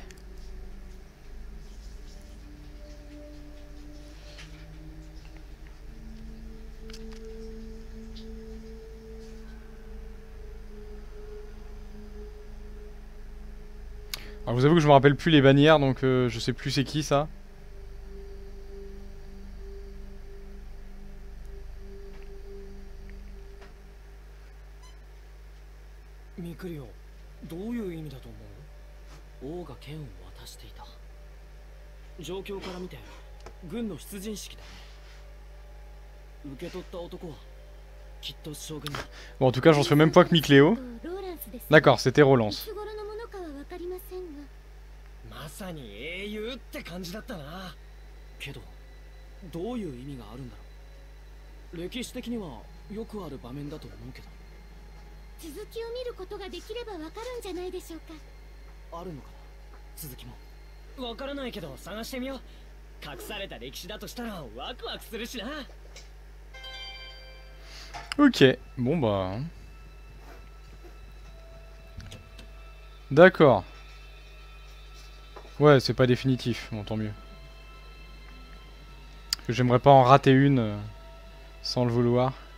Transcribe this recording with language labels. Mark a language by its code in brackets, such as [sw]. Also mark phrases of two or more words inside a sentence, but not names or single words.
[fr] Alors, je vous avoue que je me rappelle plus les bannières, donc je sais plus c'est qui ça. Mikurio, [ja] どういう意味だと思う？王が剣を渡していた。状況から見て軍の出陣式だね。受け取った男はきっと将軍だ。 [fr] Bon, en tout cas, j'en suis au même point que Micléo. D'accord, c'était Rolance. [ja] まさに英雄って感じだったな。けどどういう意味があるんだろう。歴史的にはよくある場面だと思うけど。続きを見ることができればわかるんじゃないでしょうか。あるのかな、続きも。わからないけど探してみよう。隠された歴史だとしたらワクワクするしな。 [fr] Ok, bon bah... D'accord. Ouais, c'est pas définitif, bon tant mieux. Parce que j'aimerais pas en rater une sans le vouloir.